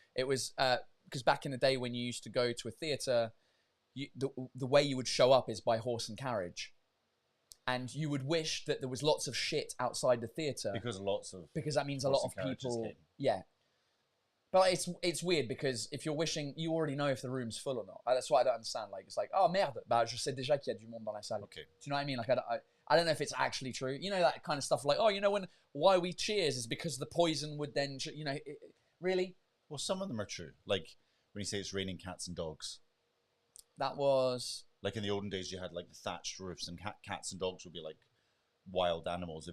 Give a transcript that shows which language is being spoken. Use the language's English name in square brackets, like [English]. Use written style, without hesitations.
[English] It was because back in the day when you used to go to a theatre, the way you would show up is by horse and carriage, and you would wish that there was lots of shit outside the theatre Because lots of because that means a horse lot of and carriages people. came. Yeah, but it's weird because if you're wishing, you already know if the room's full or not. That's what I don't understand. Like it's like, [French] oh merde, bah je sais déjà qu'il y a du monde dans la salle. [English] Okay. Do you know what I mean? Like I don't know if it's actually true. You know that kind of stuff. Like oh, you know why we cheers is because the poison would then really. Well, some of them are true. Like when you say it's raining cats and dogs. That was Like in the olden days, you had like the thatched roofs, and cats and dogs would be like wild animals.